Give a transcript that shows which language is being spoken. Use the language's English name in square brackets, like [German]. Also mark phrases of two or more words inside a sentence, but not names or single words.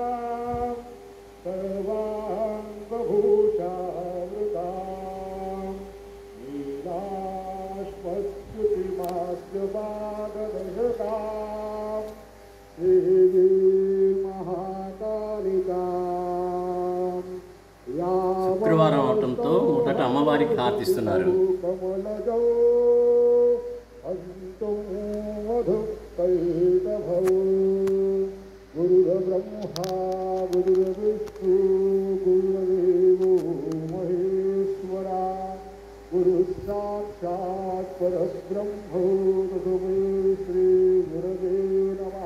[Sanskrit] सर्वाङ्गभूषावृता नीलाश्मस्तुतिमास्यपाददशका देवी महाकालिका। [Telugu] శుక్రవారం అవటంతో మొదట అమ్మవారికి హారతిస్తున్నారు. [Sanskrit] गुरुर्ब्रह्मा गुरुर्विष्णु गुरुर्देवो महेश्वरा गुरुसाक्षात् परब्रह्मो तस्मै श्री गुरवे नमः।